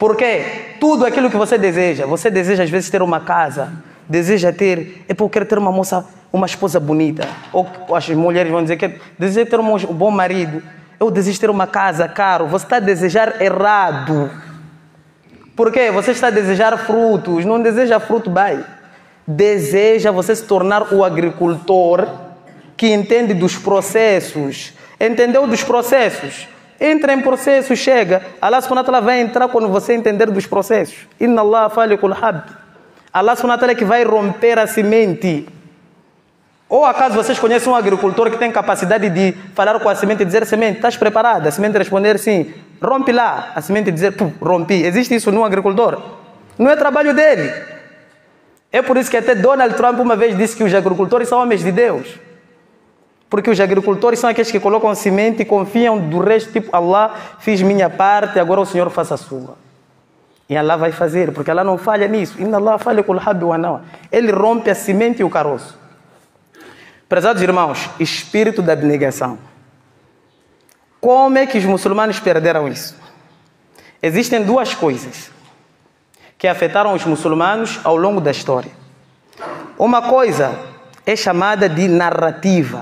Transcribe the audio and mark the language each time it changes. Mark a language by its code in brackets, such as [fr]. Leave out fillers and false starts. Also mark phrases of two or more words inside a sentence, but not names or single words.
[pt] Porque tudo aquilo que você deseja às vezes ter uma casa, deseja ter, eu quero ter uma moça, uma esposa bonita, ou as mulheres vão dizer que deseja ter um bom marido, eu desejo ter uma casa, caro, você está a desejar errado. Por quê? Você está a desejar frutos, não deseja fruto, vai. Deseja você se tornar o agricultor que entende dos processos. Entendeu dos processos? Entra em processo, chega. [ar] الله سبحانه وتعالى [pt] vai entrar quando você entender dos processos. [ar] إن الله فالق الحب. الله سبحانه وتعالى [pt] é que vai romper a semente. Ou acaso vocês conhecem um agricultor que tem capacidade de falar com a semente e dizer: semente, estás preparada? A semente responder sim. Rompe lá. A semente dizer: rompi. Existe isso num agricultor? Não é trabalho dele. É por isso que até Donald Trump uma vez disse que os agricultores são homens de Deus. Porque os agricultores são aqueles que colocam semente e confiam do resto, tipo, Allah, fiz minha parte, agora o Senhor faça a sua. E Allah vai fazer, porque Allah não falha nisso. Inna Allah falha com o habi wa nawa. Ele rompe a semente e o caroço. Prezados irmãos, espírito da abnegação. Como é que os muçulmanos perderam isso? Existem duas coisas que afetaram os muçulmanos ao longo da história. Uma coisa é chamada de narrativa.